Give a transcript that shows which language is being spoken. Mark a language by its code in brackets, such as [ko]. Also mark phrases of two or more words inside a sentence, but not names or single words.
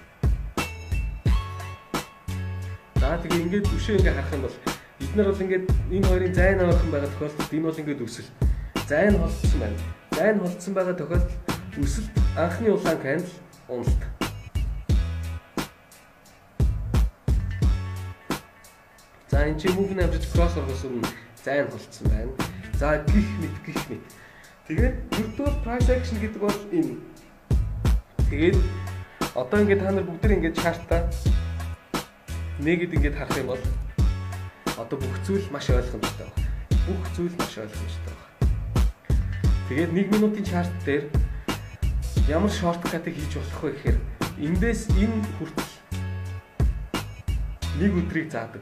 [mn] За тэгээд ингээд өшөө ингээд харах юм бол бид нар бол ингээд энэ хоёрын зайн ойрхон байгаа тохиолдолд энэ бол ингээд өсөлт. Зайн холдсон байна. Зайн холдсон байгаа тохиолдолд өсөлт анхны улаан candle уналт. За энэ чинь [en] moving average cross [mn] орохоос өмнө зайн холдсон байна. За гих мэт. Тэгээд [en] virtual price action [mn] гэдэг бол энэ. Тэгээд одоо ингээд та нар бүгд ингээд чартаа нэгэд ингээд харах юм бол одоо бүх зүйл маш ойлгомжтой байна. Тэгээд 1 минутын чарт дээр ямар шорткатыг хийж болох вэ гэхээр эндээс энэ хүртэл нэг өдрийг заадаг.